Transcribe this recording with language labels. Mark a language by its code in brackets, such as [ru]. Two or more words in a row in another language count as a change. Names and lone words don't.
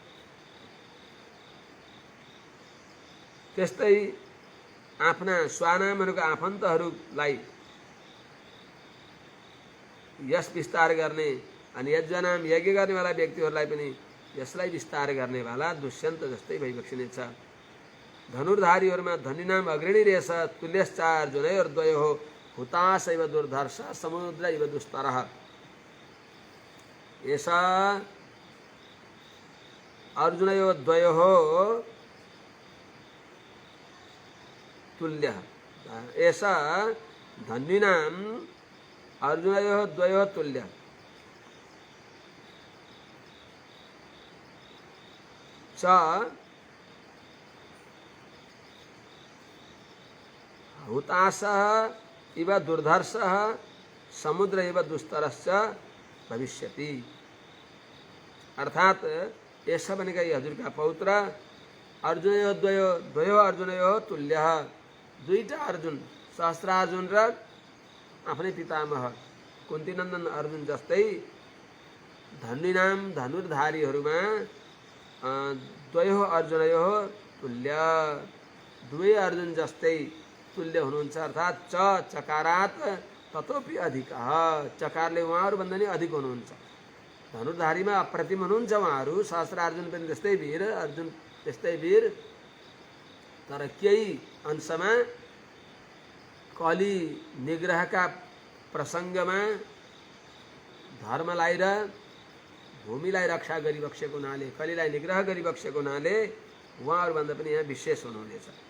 [ne] त्यस्तै आफ्ना स्वानामहरूको आफन्तहरूलाई यस विस्तार गर्ने अनि यज्ञनाम यज्ञ गर्नेवाला व्यक्तिहरूलाई पनि यसलाई विस्तार गर्नेवाला दुष्यन्त जस्तै भइबक्सिनेछ। धनुर्धारीहरूमा धन्यनाम अग्रणी रहेछ, [sa] तुल्यश्चार जुनयोर्द्वयो हुताश इव दुर्धर्ष समुद्र इव दुस्तरः। एषा अर्जुनयोर्द्वयोः तुल्यः, एषा धन्यनाम अर्जुनयोर्द्वयोः तुल्यः। च हुताशः इव दुर्धर्षः समुद्र इव दुस्तरश्च भविष्यति। [hi] अर्थात ऐसा बनेगा ये [ne] हजुरका पौत्र [sa] अर्जुनयो द्वयो अर्जुनयो तुल्यः, [ne] दुईटा अर्जुन सहस्रार्जुन र आफ्नै पितामह कुन्तीनन्दन अर्जुन जस्तै धन्यनाम धनुर्धारीहरूमा [sa] द्वयो अर्जुनयो तुल्य, [ne] दुवै अर्जुन जस्तै तुल्य हुनुहुन्छ। अर्थात चकारात ततोपि अधिक, चकारले उहाँहरूभन्दा नि अधिक हुनुहुन्छ। धनुर्धारीमा अप्रतिम हुनुहुन्छ उहाँहरू। सहस्त्र अर्जुन पनि त्यस्तै वीर, अर्जुन त्यस्तै वीर। तर केही अंशमा कली निग्रहका प्रसङ्गमा धर्मलाई र भूमिलाई रक्षा गरिबक्सेको हुनाले, कलीलाई निग्रह गरिबक्सेको हुनाले उहाँहरूभन्दा पनि यहाँ विशेष हुनुहुनेछ।